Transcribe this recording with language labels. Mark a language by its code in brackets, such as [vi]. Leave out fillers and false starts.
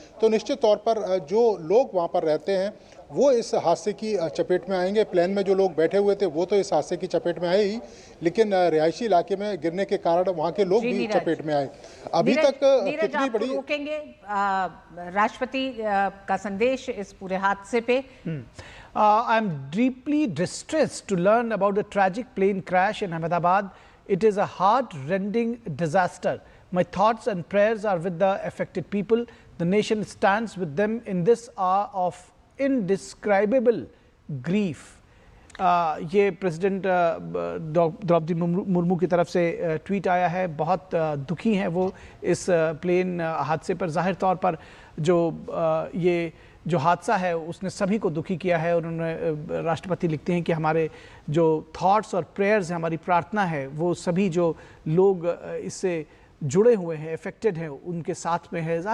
[hi] तो निश्चित तौर पर जो लोग वहाँ पर रहते हैं वो इस हादसे की चपेट में आएंगे। प्लेन में जो लोग बैठे हुए थे वो तो इस हादसे की चपेट में आए ही, लेकिन रिहायशी इलाके में गिरने के कारण वहाँ के लोग भी चपेट में आए। अभी तक कितनी बड़ी रोकेंगे राष्ट्रपति का संदेश इस पूरे हादसे पे? [en] I am deeply distressed to learn about the tragic plane crash in Ahmedabad. It is a heart-rending disaster. My thoughts and prayers are with the affected people. The nation stands with them in this hour of indescribable grief. [hi] ये president Draupadi Murmu की तरफ से tweet आया है। बहुत दुखी हैं वो इस प्लेन हादसे पर। ज़ाहिर तौर पर ये जो हादसा है उसने सभी को दुखी किया है। उन्होंने राष्ट्रपति लिखते हैं कि हमारे जो थॉट्स और प्रेयर्स हैं, हमारी प्रार्थना है, वो सभी जो लोग इससे जुड़े हुए हैं, इफेक्टेड हैं, उनके साथ में है।